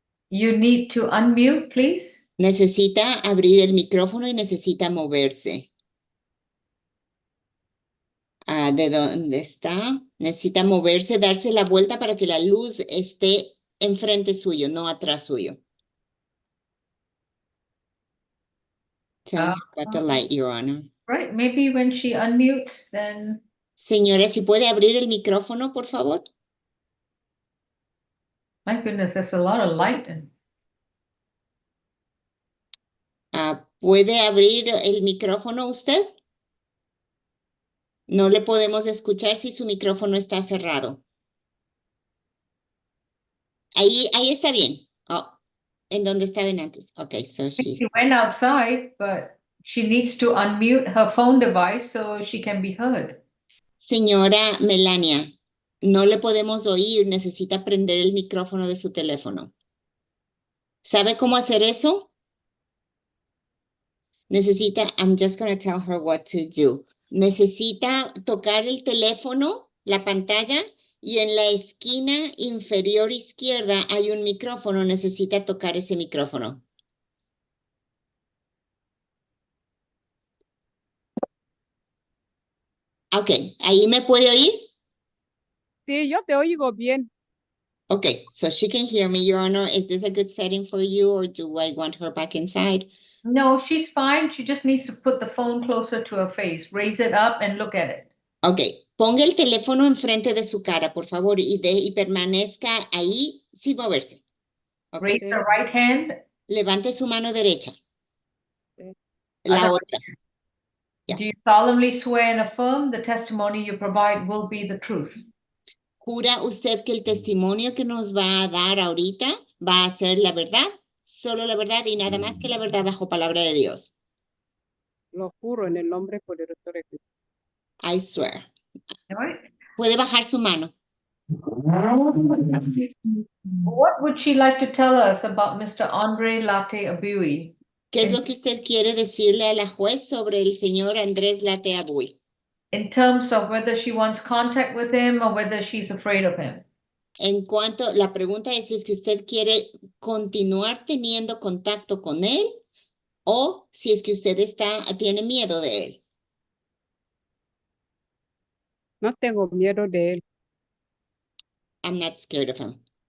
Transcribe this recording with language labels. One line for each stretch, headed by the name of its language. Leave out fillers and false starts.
English: You need to unmute, please.
Spanish: Necesita abrir el micrófono y necesita moverse. ¿De dónde está? Necesita moverse, darse la vuelta para que la luz esté enfrente suyo, no atrás suyo.
English: Tell her about the light, Your Honor. Right, maybe when she unmutes, then.
Spanish: Señora, si puede abrir el micrófono, por favor.
English: My goodness, there's a lot of light.
Spanish: ¿Puede abrir el micrófono usted? No le podemos escuchar si su micrófono está cerrado. Ahí está bien. Oh, ¿en dónde estaban antes?
English: Okay, so she's... She went outside, but she needs to unmute her phone device so she can be heard.
Spanish: Señora Melania, no le podemos oír, necesita prender el micrófono de su teléfono. ¿Sabe cómo hacer eso? Necesita,
English: I'm just going to tell her what to do.
Spanish: Necesita tocar el teléfono, la pantalla, y en la esquina inferior izquierda hay un micrófono. Necesita tocar ese micrófono. Ok, ¿ahí me puede oír? Sí, yo te oigo bien.
English: Okay, so she can hear me, Your Honor. Is this a good setting for you, or do I want her back inside? No, she's fine. She just needs to put the phone closer to her face. Raise it up and look at it.
Spanish: Okay, ponga el teléfono enfrente de su cara, por favor, y permanezca ahí sin moverse.
English: Okay. Raise the right hand.
Spanish: Levante su mano derecha. La
English: Other
Spanish: otra. Yeah.
English: Do you solemnly swear and affirm the testimony you provide will be the truth?
Spanish: ¿Jura usted que el testimonio que nos va a dar ahorita va a ser la verdad? Solo la verdad y nada más que la verdad bajo palabra de Dios. Lo juro en el nombre poderoso de Cristo.
English: I swear. All right.
Spanish: Puede bajar su mano.
English: What would she like to tell us about Mr. Andre Latte Abui?
Spanish: ¿Qué es lo que usted quiere decirle a la juez sobre el señor Andrés Lateabui?
English: In terms of whether she wants contact with him or whether she's afraid of him.
Spanish: En cuanto, la pregunta es si es que usted quiere continuar teniendo contacto con él o si es que usted tiene miedo de él. No tengo miedo de él.
English: I'm not scared of him.